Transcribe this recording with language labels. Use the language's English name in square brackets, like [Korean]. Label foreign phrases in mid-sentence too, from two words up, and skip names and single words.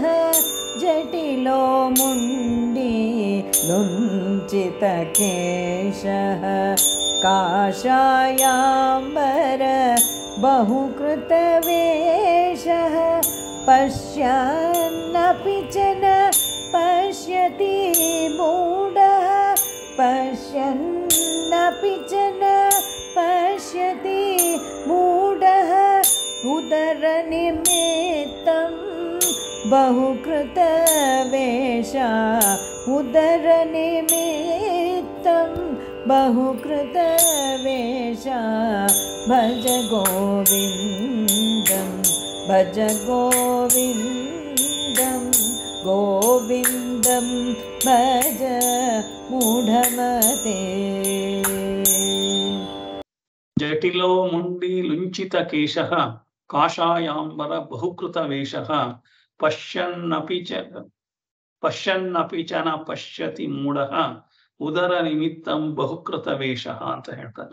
[Sanskrit] ಜಟಿಲೋ ಮುಂಡೀಲುಂಚಿತ ಕೇಶಃ ಕಾಷಾಯಾಂಬರ ಬಹುಕೃತ ವೇಷಃ. ಪಶ್ಯನ್ನಪಿ ಚ ನ ಪಶ್ಯತಿ ಮೂಢಃ, ಪಶ್ಯನ್ನಪಿ ಚ ನ ಪಶ್ಯತಿ ಮೂಢಃ. ಉದರ ನಿಮಿತ್ತಂ ಬಹುಕೃತ ವೇಷ, ಉದರ ನಿಮಿತ್ತಂ ಬಹುಕೃತ ವೇಷ. ಭಜ ಗೋವಿಂದಂ ಭಜ ಗೋವಿಂದಂ ಗೋವಿಂದಂ ಭಜ ಮೂಢಮತೆ. ಜಟಿಲೋ ಮುಂಡಿ ಲುಂಚಿತ ಕೇಶಃ ಕಾಷಾಯಾಂಬರ ಬಹುಕೃತ ವೇಷಃ. ಪಶ್ಯನ್ನಪಿ ಚ ನ ಪಶ್ಯತಿ ಮೂಢಃ ಉದರ ನಿಮಿತ್ತಂ ಬಹುಕೃತ ವೇಷಃ [Kannada] ಅಂತ ಹೇಳ್ತಾರೆ.